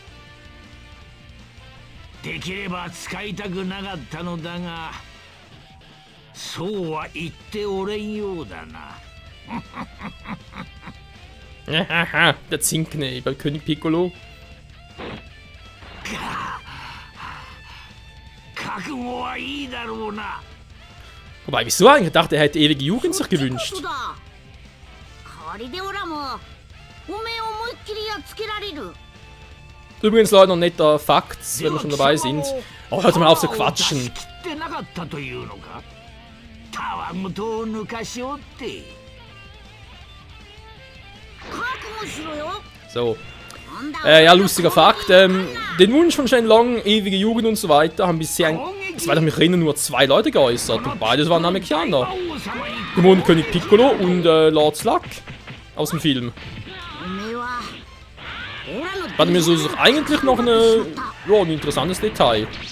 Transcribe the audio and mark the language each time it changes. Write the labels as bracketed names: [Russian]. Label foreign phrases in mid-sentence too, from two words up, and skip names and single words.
[Japanese] できれば使いたくなかったのだが、そうは言っておれんようだな。 [German] Haha, der Zinkknebel, König Piccolo. [Japanese] 覚悟はいいだろうな。 [German] Wobei, wieso eigentlich? Ich dachte, er hätte ewige Jugend sich gewünscht. [Japanese] 代わりでオラもおめえ思いっきりやっつけられる。 [German] Übrigens, Leute, noch netter Fakt, wenn wir schon dabei sind. Oh, hört mal auf zu quatschen. [Japanese] 切ってなかったというのか。たわむとを抜かしおって。覚悟しろよ。 [German] So. Ja, lustiger Fakt. Den Wunsch von Shenlong, ewige Jugend und so weiter, haben bisher, soweit ich mich erinnere, nur 2 Leute geäußert. Und beides waren Amerikaner. Demon König Piccolo und Lord Slug aus dem Film. War mir so eigentlich noch ein interessantes Detail.